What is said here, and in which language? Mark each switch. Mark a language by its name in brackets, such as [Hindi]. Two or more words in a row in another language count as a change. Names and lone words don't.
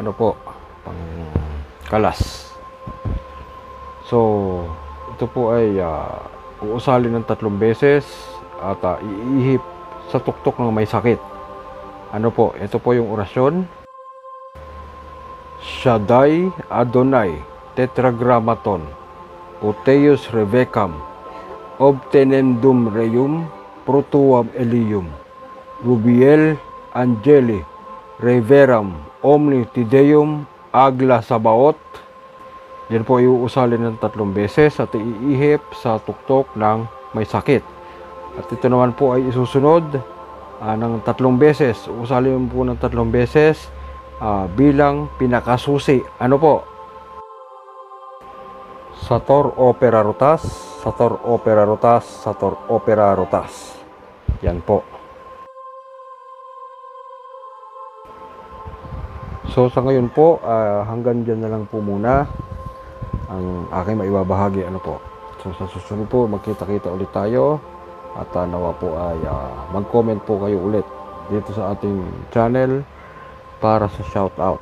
[Filipino] Pangkalas. So, ito po ay uusalin ng 3 beses at iihip sa tuktok ng may sakit. Ito po yung orasyon. [Latin] Shaddai Adonai Tetragrammaton Oteus Revecam Obtenendum Reum Protuam Elium Rubiel Angeli Reveram Omni Tideum Agla Sabaot. [Filipino] Yan po iuusalin ng 3 beses at iihip sa tuktok ng may sakit. At ito naman po ay isusunod ng 3 beses. Usalin po ng 3 beses bilang pinakasusi. [Latin] Sator Opera Rotas, Sator Opera Rotas, Sator Opera Rotas. [Filipino] Yan po. So sa ngayon po, hanggang dyan na lang po muna ang aking maibabahagi. So sa susunod po, magkita-kita ulit tayo. At nawa po ay mag-comment po kayo ulit dito sa ating channel para sa shoutout.